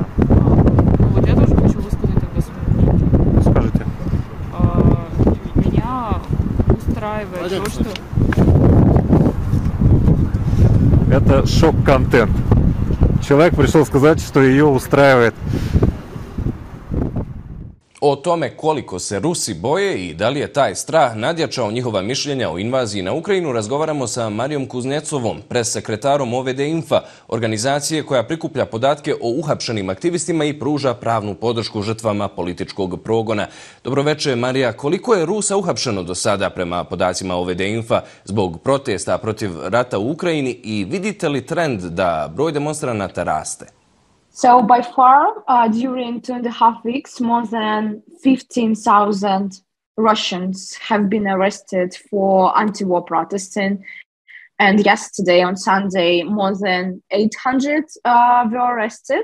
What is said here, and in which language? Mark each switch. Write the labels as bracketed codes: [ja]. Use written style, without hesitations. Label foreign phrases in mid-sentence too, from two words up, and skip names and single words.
[ru] Ну вот я тоже хочу высказать тогда свое мнение. Скажите. Меня устраивает то, что... Это шок-контент. Человек пришел сказать, что ее устраивает. [sr] O tome koliko se Rusi boje i da li je taj strah nadjačao njihova mišljenja o invaziji na Ukrajinu razgovaramo sa Marijom Kuznecovom, pressekretarom OVD Infa, organizacije koja prikuplja podatke o uhapšenim aktivistima i pruža pravnu podršku žrtvama političkog progona. Dobroveče, Marija. Koliko je Rusa uhapšeno do sada prema podacima OVD Infa zbog protesta protiv rata u Ukrajini i vidite li trend da broj demonstranata raste? [en] So by far, during 2.5 weeks, more than 15,000 Russians have been arrested for anti-war protesting. And yesterday, on Sunday, more than 800 were arrested.